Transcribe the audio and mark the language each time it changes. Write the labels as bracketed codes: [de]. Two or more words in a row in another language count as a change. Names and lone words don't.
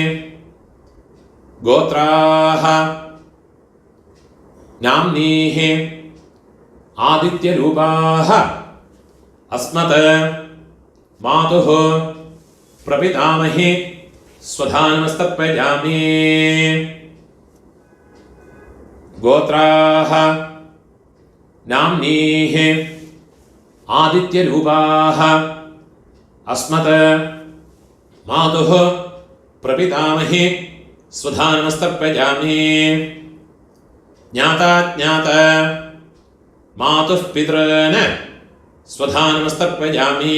[sa] ഗോത്രാഹ നാംനീഹി ആദിത്യരൂപാഹ അസ്മത് മാതുഃ പ്രപിതാമഹി സ്വധാനമസ്തർപ്പയാമി. ഗോത്രാഹ നാംനീഹി आदित्यरूपाः अस्मत् मातुः प्रपितामही स्वधा नमस्तर्पयामि। ज्ञाता ज्ञात मातुः पितॄन् स्वधा नमस्तर्पयामि।